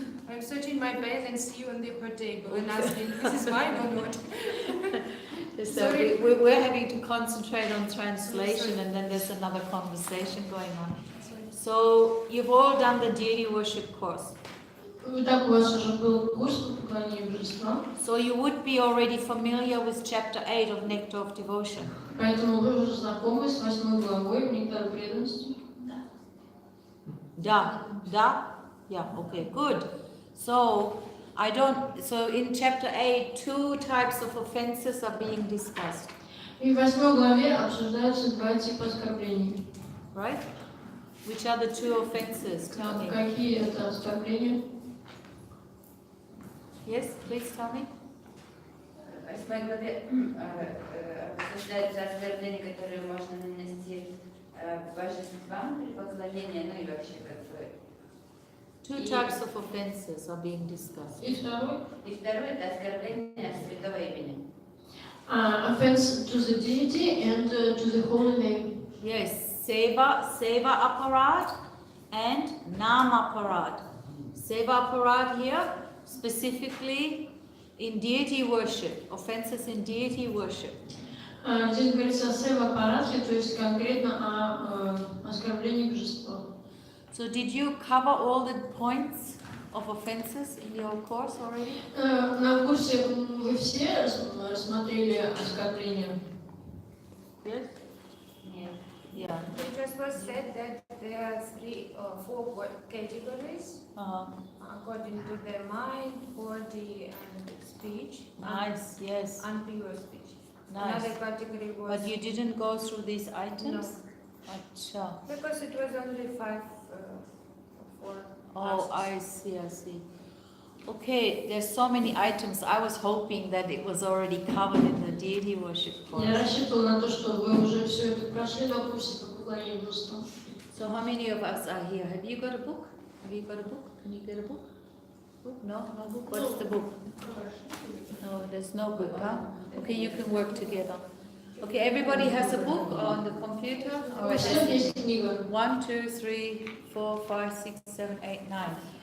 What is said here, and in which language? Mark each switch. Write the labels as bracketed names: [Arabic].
[English] I'm searching my bag and see you on her table and asking, this is mine or not? So we're having to concentrate on translation and then there's another conversation going on. So you've all done the deity worship course. [Russian] Итак, у вас уже был курс по поклонению божествам, [English] So you would be already familiar with chapter 8 of Nectar of Devotion. [Russian] поэтому вы уже знакомы с 8 главой Нектара преданности. [English] Da. Yeah, okay, good. So in chapter 8, 2 types of offenses are being discussed. [Russian] И в 8 главе обсуждаются два типа оскорблений. [English] Right? Which are the 2 offenses? Tell me. [Russian] Какие это оскорбления? [English] Yes, please tell me. [Russian] В 8 главе обсуждаются оскорбления, которые можно нанести божествам при поклонении, ну и вообще как бы. [English] 2 types of offenses are being discussed. [Russian] И второй? И второе это оскорбление святого имени. [English] Offense to the deity and to the holy name. Yes, seva aparad and nam aparad. Seva aparad here, specifically in deity worship, offenses in deity worship. [Russian] Здесь говорится о сева-аппарате, то есть конкретно о оскорблении божества. [English] So did you cover all the points of offenses in your course already? [Russian] На курсе вы все рассмотрели оскорбления? [English] Yes? [Russian] Нет. [English] Yeah. It just was said that there are 3 or 4 categories according to the mind, body, and speech. Nice, yes. And pure speech. Nice. Another category was. But you didn't go through these items? No. [Hindi] Acha. [English] Because it was only 5 or 4. Oh, I see. Okay, there's so many items. I was hoping that it was already covered in the deity worship course. [Russian] Я рассчитывала на то, что вы уже все это прошли на курсе по поклонению божествам. [English] So how many of us are here? Have you got a book? Can you get a book? Book? No book? What is the book? No, there's no book, huh? Okay, you can work together. Okay, everybody has a book on the computer? All right, [Russian] Все есть книга. [English] 1, 2, 3, 4, 5, 6, 7, 8, 9.